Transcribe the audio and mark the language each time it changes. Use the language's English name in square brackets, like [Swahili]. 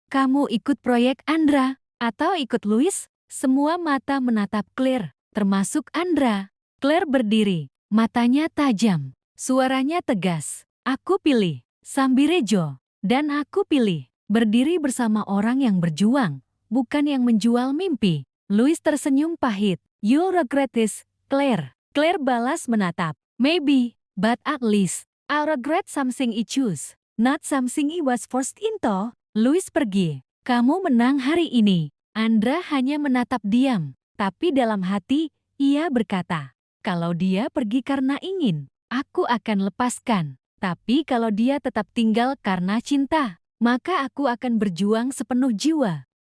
[Indonesian] Kamu ikut proyek Andra atau ikut Louis? Semua mata menatap Claire, termasuk Andra. Claire berdiri, matanya tajam, suaranya tegas. Aku pilih Sambirejo, dan aku pilih berdiri bersama orang yang berjuang, bukan yang menjual mimpi. Louis tersenyum pahit. [English] You'll regret this, Claire. [Indonesian] Claire balas menatap. [English] Maybe, but at least, I'll regret something I choose, not something I was forced into. [Indonesian] Louis pergi. Kamu menang hari ini. Andra hanya menatap diam, tapi dalam hati, ia berkata, kalau dia pergi karena ingin, aku akan lepaskan. Tapi kalau dia tetap tinggal karena cinta, maka aku akan berjuang sepenuh jiwa.